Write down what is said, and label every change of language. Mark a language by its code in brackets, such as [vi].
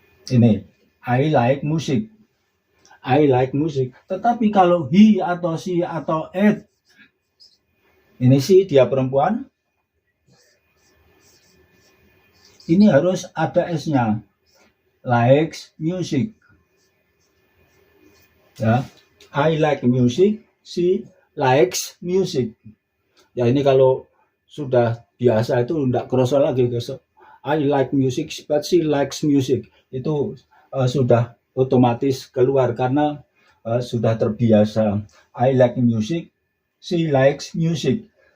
[id] Ini, [en] I like music. I like music. [id] Tetapi kalau he atau she atau it, ini si dia perempuan, ini harus ada S-nya. [en] Likes music. Ya, I like music, she likes music. [id] Ya ini kalau sudah biasa itu tidak kerasa lagi. [en] I like music, but she likes music. [id] Itu sudah otomatis keluar karena sudah terbiasa. [en] I like music, she likes music.